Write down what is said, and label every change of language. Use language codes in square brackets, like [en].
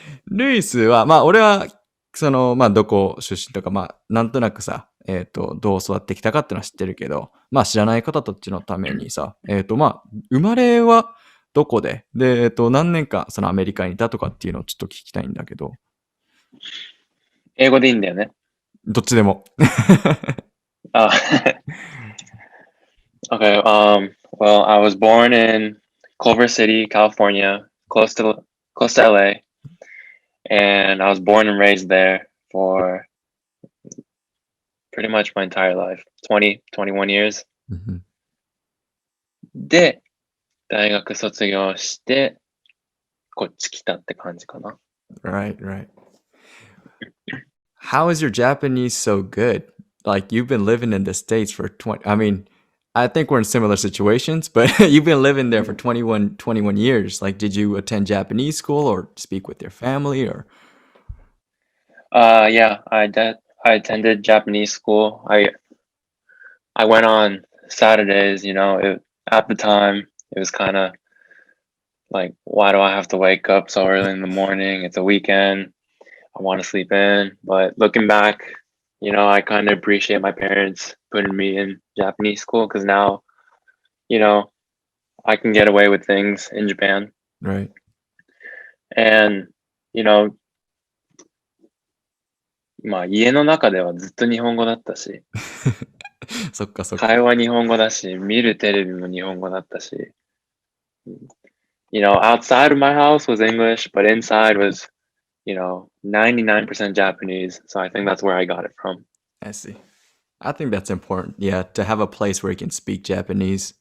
[ja] ルイスは、俺は、どこ出身とか、なんとなくさ、どう育ってきたかってのは知ってるけど、知らない方たちのためにさ、生まれはどこで、で、何年間そのアメリカにいたとかっていうのをちょっと聞きたいんだけど。英語でいいんだよね。どっちでも。 [en] あ、Okay, well, I was born in Culver City, California, close to LA, and I was born and raised there for pretty much my entire life, 21 years. [ja] で、大学卒業して、こっち来たって感じかな。 [en] Right. How is your Japanese so good? Like, you've been living in the States for I think we're in similar situations, but you've been living there for 21 years. Like, did you attend Japanese school or speak with your family or? Yeah, I attended Japanese school. I went on Saturdays, at the time it was kind of like, why do I have to wake up so early in the morning? It's a weekend. I want to sleep in. But looking back, I kind of appreciate my parents putting me in Japanese school because now, I can get away with things in Japan. Right. [ja] And, 家の中ではずっと日本語だったし、そっか。会話日本語だし、見るテレビも日本語だったし、 [en] outside of my house was English, but inside was, 99% Japanese. So I think that's where I got it from. I see. I think that's important. Yeah, to have a place where you can speak Japanese.